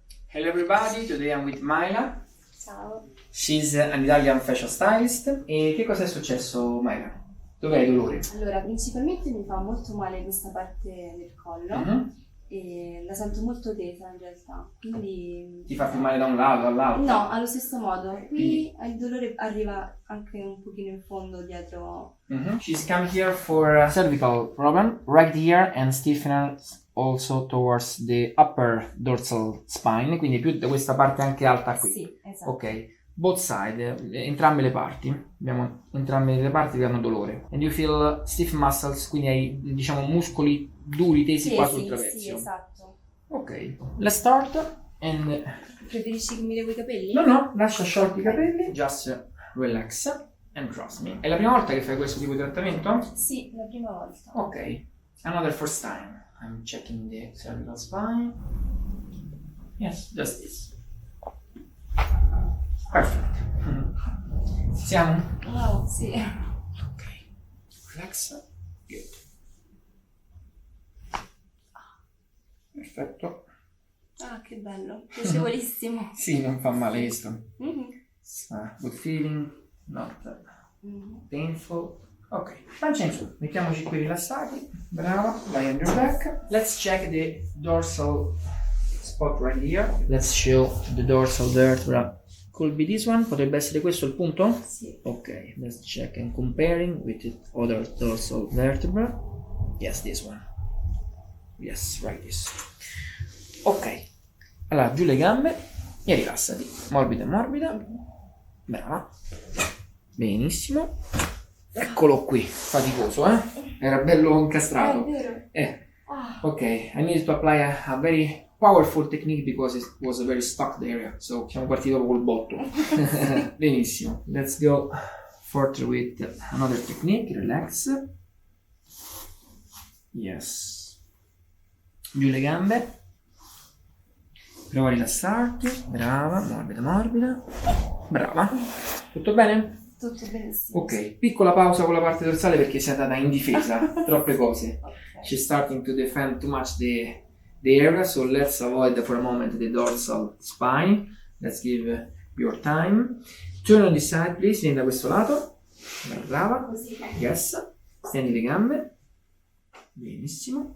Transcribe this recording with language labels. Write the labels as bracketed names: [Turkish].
[English] Hello everybody, today I'm with Mayla. [Italian] Ciao. [English] She's an Italian fashion stylist. [Italian] E che cosa è successo, Mayla? Dove hai dolore? Allora, principalmente mi fa molto male questa parte del collo e la sento molto tesa in realtà, quindi... Ti fa più male da un lato, dall'altro? No, allo stesso modo. Qui il dolore arriva anche un pochino in fondo dietro. [English] She's come here for a cervical problem, right here, and stiffness also towards the upper dorsal spine, [Italian] quindi più da questa parte anche alta qui. Sì, esatto. Ok. [English] Both side, [Italian] entrambe le parti, entrambe le parti che hanno dolore. [English] And you feel stiff muscles, [Italian] quindi hai, diciamo, muscoli duri tesi qua sul trapezio. Sì, esatto. [English] Ok, let's start. And... [Italian] Preferisci che mi levo i capelli? No, lascia sciolti i capelli. [English] Just relax and trust me. [Italian] È la prima volta che fai questo tipo di trattamento? Sì, la prima volta. [English] Ok, another first time. I'm checking the cervical spine. Yes, just this. Perfect. Siamo? [Italian] Wow, sì. [English] Ok. Relax. Good. [Italian] Perfetto. Ah, che bello. Piacevolissimo. Sì, non fa male questo. Mhm. [English] Good feeling, not painful. [Italian] Ok, pancia in su. Mettiamoci qui rilassati. [English] Brava. Lie on your back. Let's check the dorsal spot right here. Let's show the dorsal vertebra. Could be this one, [Italian] potrebbe essere questo il punto? Sì. [English] Ok, let's check and comparing with the other dorsal vertebra. Yes, this one. Yes, right this. [Italian] Ok, allora giù le gambe e rilassati. Morbida, morbida. Brava. Benissimo. Eccolo qui, faticoso, eh? Era bello incastrato. È vero. [English] Ok, I need to apply a very powerful technique because it was a very stuck area, so [Italian] siamo partiti proprio col botto. [English] Benissimo, let's go further with another technique. Relax. [Italian] Yes. Giù le gambe. Prova a rilassarti. Brava, morbida, morbida. Brava. Tutto bene? Tutto benissimo. Ok, piccola pausa con la parte dorsale perché si è andata in difesa. Troppe cose. Ok. [English] She's starting to defend too much the area, so let's avoid for a moment the dorsal spine. Let's give your time. Turn on this side, please. [Italian] Vieni da questo lato. Brava. Così. Yes. Stendi le gambe. Benissimo.